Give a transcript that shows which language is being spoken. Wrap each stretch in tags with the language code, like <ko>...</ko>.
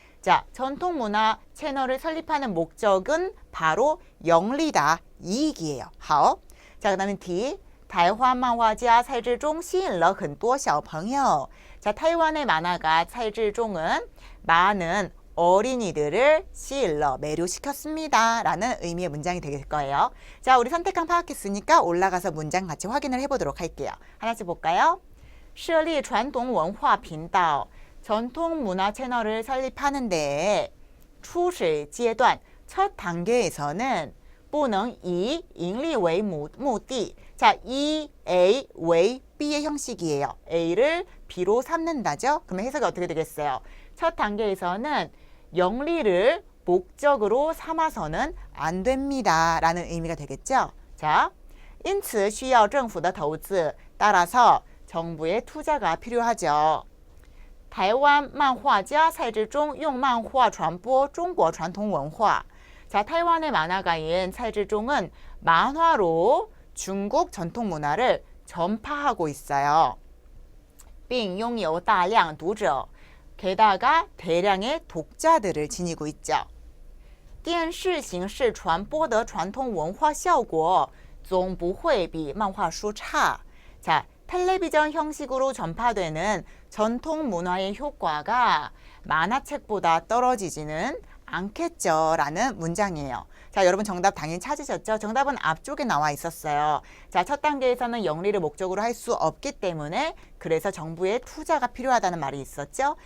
<ko>자, 전통 문화 채널을 설립하는 목적은 바로 영리다, 이익이에요.</ko> <zh>好.</zh> <ko>자, 그다음에 D.</ko> <zh>台湾漫画家蔡志忠吸引了很多小朋友.</zh> <ko>자, 타이완의 만화가蔡志忠은 많은 어린이들을 시일러 매료시켰습니다. 라는 의미의 문장이 될 거예요. 자, 우리 선택한 파악했으니까 올라가서 문장 같이 확인을 해보도록 할게요. 하나씩 볼까요?</ko> <zh>设立传统文化频道</zh> <ko>전통 문화 채널을 설립하는데</ko> <zh>初始阶段</zh> <ko>첫 단계에서는</ko> <zh>不能以盈利为目的.</zh> <ko>자, 이 A为B의 형식이에요. A를 B로 삼는다죠. 그러면 해석이 어떻게 되겠어요? 첫 단계에서는 영리를 목적으로 삼아서는 안 됩니다. 라는 의미가 되겠죠.</ko> <zh>자, 因此需要政府的投资.</zh> <ko>따라서 정부의 투자가 필요하죠.</ko> <zh>台湾漫画家蔡志忠用漫画传播中国传统文化.</zh> <ko>자, 타이완의 만화가인蔡志忠은 만화로 중국 전통 문화를 전파하고 있어요.</ko> <zh>并拥有大量读者.</zh> <ko>게다가 대량의 독자들을 지니고 있죠.</ko> <zh>电视形式传播的传统文化效果总不会比漫画书差.</zh> <ko>자, 텔레비전 형식으로 전파되는 전통 문화의 효과가 만화책보다 떨어지지는 않겠죠. 라는 문장이에요. 자, 여러분 정답 당연히 찾으셨죠? 정답은 앞쪽에 나와 있었어요. 자, 첫 단계에서는 영리를 목적으로 할 수 없기 때문에 그래서 정부의 투자가 필요하다는 말이 있었죠?</ko>